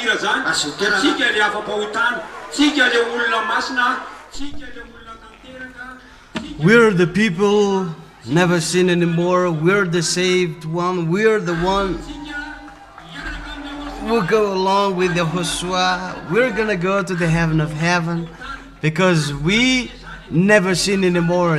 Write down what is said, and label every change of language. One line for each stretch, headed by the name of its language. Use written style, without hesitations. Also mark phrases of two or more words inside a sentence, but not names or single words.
Malagasy: zany tsika le afa-pahotana tsika le olona masina tsika le olona tanteraka
English: We're the people never sin anymore. We're the saved one. We're the one who go along with YAHOSHUAH. We're gonna go to the heaven of heaven because we never sin anymore.